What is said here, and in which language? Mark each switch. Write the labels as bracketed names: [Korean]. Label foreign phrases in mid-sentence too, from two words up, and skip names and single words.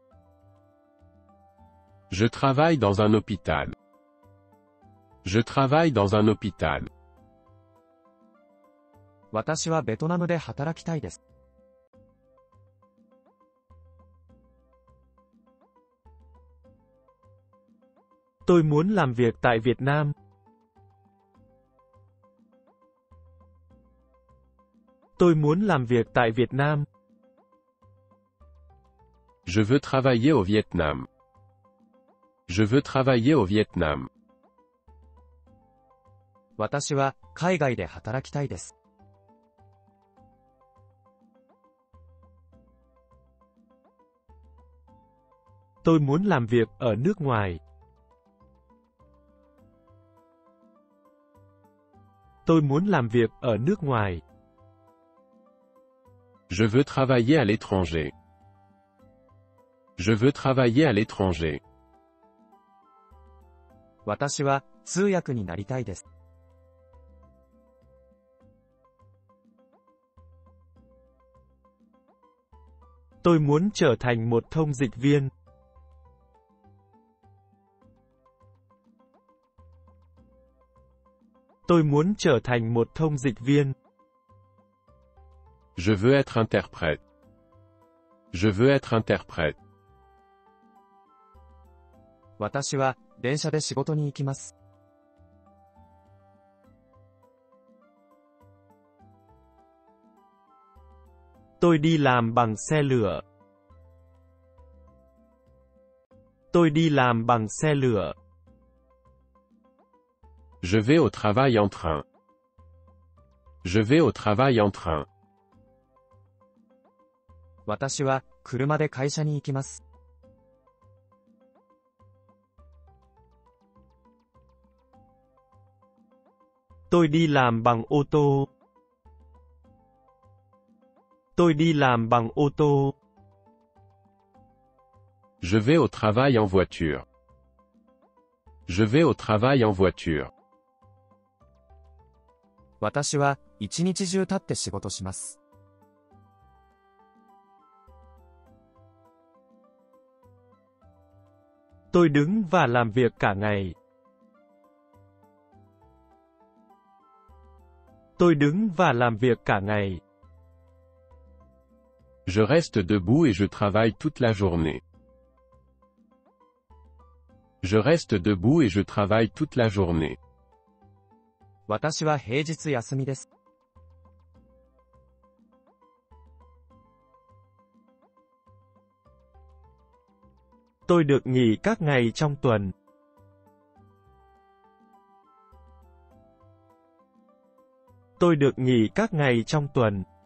[French] Je travaille dans un hôpital. Je travaille dans un hôpital. [Japanese] 私はベトナムで働きたいです。 [Vietnamese] Tôi muốn làm việc tại Việt Nam. Tôi muốn làm việc tại Việt Nam. [French] Je veux travailler au Vietnam. Je veux travailler au Vietnam. [Japanese] 私は海外で働きたいです。 [Vietnamese] Tôi muốn làm việc ở nước ngoài. Tôi muốn làm việc ở nước ngoài. [French] Je veux travailler à l'étranger. Je veux travailler à l'étranger. [Japanese] 私は通訳になりたいです。 [Vietnamese] Tôi muốn trở thành một thông dịch viên. Tôi muốn trở thành một thông dịch viên. [French] Je veux être interprète. Je veux être interprète. [Japanese] 私は電車で仕事に行きます。 [Vietnamese] Tôi đi làm bằng xe lửa. Tôi đi làm bằng xe lửa. [French] Je vais au travail en train. Je vais au travail en train. [Japanese] 私は車で会社に行きます。 [Vietnamese] Tôi đi làm bằng ô tô. Tôi đi làm bằng ô tô. [French] Je vais au travail en voiture. Je vais au travail en voiture. [Japanese] 私は一日中立って仕事します。 [Vietnamese] Tôi đứng và làm việc cả ngày. Tôi đứng và làm việc cả ngày. [French] Je reste debout et je travaille toute la journée. Je reste debout et je travaille toute la journée. [Japanese] 私は平日休みです。 [Vietnamese] Tôi được nghỉ các ngày trong tuần. Tôi được nghỉ các ngày trong tuần.